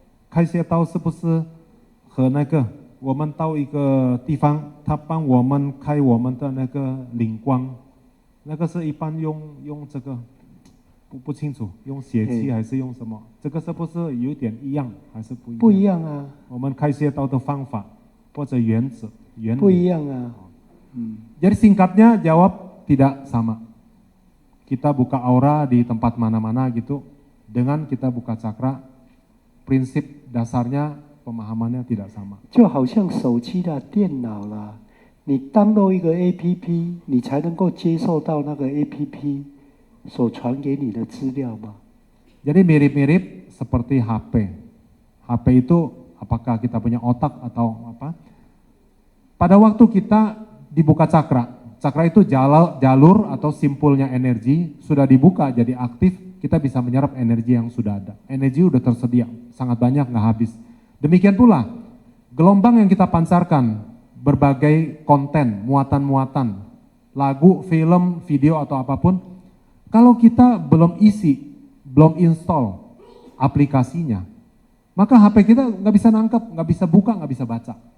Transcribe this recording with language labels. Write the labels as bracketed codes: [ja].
[zh] 开穴道是不是和那个我们到一个地方，他帮我们开我们的那个灵光，那个是一般用这个不清楚，用血气还是用什么？这个是不是有点一样还是不一样？不一样啊。我们开穴道的方法或者原则原理不一样啊。 [id] Jadi singkatnya jawab tidak sama. Kita buka aura di tempat mana-mana gitu, dengan kita buka cakra, prinsip dasarnya pemahamannya tidak sama. [zh] 就好像手机啦、电脑啦，你download一个 APP， 你才能够接受到那个 APP 所传给你的资料吗？ [id] Jadi mirip-mirip seperti HP. HP itu apakah kita punya otak atau apa? Pada waktu kita dibuka cakra, cakra itu jalur atau simpulnya energi sudah dibuka jadi aktif, kita bisa menyerap energi yang sudah ada. Energi udah tersedia, sangat banyak nggak habis. Demikian pula gelombang yang kita pancarkan, berbagai konten, muatan-muatan, lagu, film, video atau apapun, kalau kita belum isi, belum install aplikasinya, maka HP kita nggak bisa nangkep, nggak bisa buka, nggak bisa baca.